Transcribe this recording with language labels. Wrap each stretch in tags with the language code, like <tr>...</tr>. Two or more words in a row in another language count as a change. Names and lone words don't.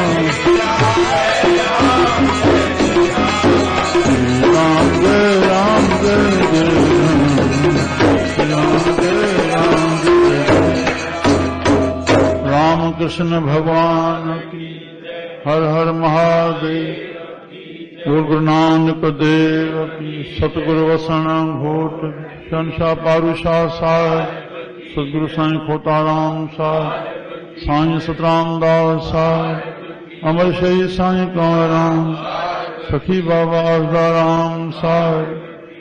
<hi>श्री राम जय राम जय जय राम। राम कृष्ण भगवान की जय। हर हर महादेव। बोल गुरु नानक देव की। सतगुरु वसन घोट शनशाह पारूशाह साहब। सतगुरु साईं खोताराम साहब। साईं सतराम दास साहब। अमर शहीद साईं कंवराम। सखी बाबा आसदाराम साहब।</hi>